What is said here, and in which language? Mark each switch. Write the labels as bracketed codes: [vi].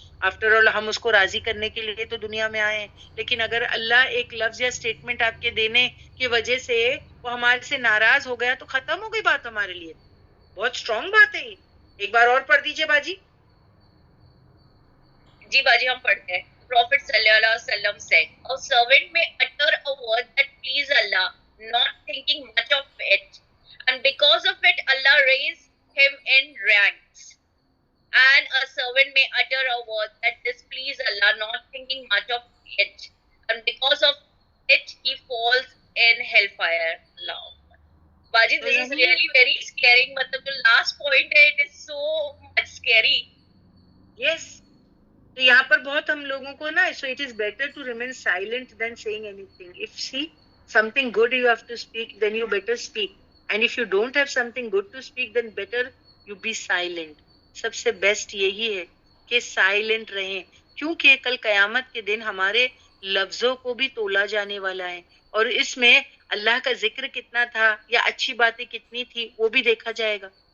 [ur] After all ہم اس کو راضی کرنے کے لیے تو دنیا میں آئے ہیں. لیکن اگر اللہ ایک لفظ یا اسٹیٹمنٹ آپ کے دینے کی وجہ سے وہ ہمارے سے ناراض ہو گیا تو ختم ہو گئی بات ہمارے لیے. بہت اسٹرانگ بات ہے یہ. ایک بار اور پڑھ دیجئے باجی. جی باجی ہم پڑھتے ہیں. [en] Prophet صلی اللہ علیہ وسلم said, a servant may utter a word that please Allah, not thinking much of it, and because of it Allah raised him in ranks. And a servant may utter a word that displease Allah, not thinking much of it, and because of it he falls in hellfire. Allah. Baji, this is really very scary. Matlab the last point hai, it is so much scary. Yes. [ur] تو یہاں پر بہت ہم لوگوں کو نا [en] So it is better to remain silent than saying anything. If see something good you have to speak then you better speak, and if you don't have something good to speak then better you be silent. [ur] سب سے best یہی ہے کہ silent رہیں, کیونکہ کل قیامت کے دن ہمارے لفظوں کو بھی تولا جانے والا ہے, اور اس میں اللہ کا ذکر کتنا تھا یا اچھی باتیں کتنی تھی وہ بھی دیکھا جائے گا.